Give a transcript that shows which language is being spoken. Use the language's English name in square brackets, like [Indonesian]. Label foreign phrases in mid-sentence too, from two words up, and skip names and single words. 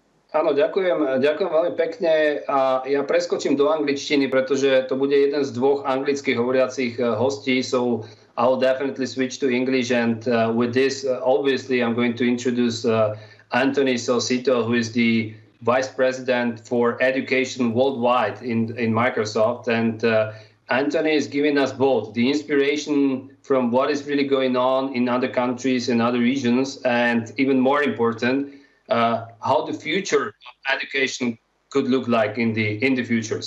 [Slovak] Áno, ďakujem veľmi pekne a ja preskočím do angličtiny, pretože to bude jeden z dvoch anglicky hovoriacich hostí, [English] so I'll definitely switch to English, and with this, obviously, I'm going to introduce Anthony Salcito, who is the Vice President for Education Worldwide in Microsoft, and Anthony is giving us both the inspiration from what is really going on in other countries and other regions, and even more important, how the future of education could look like in the future.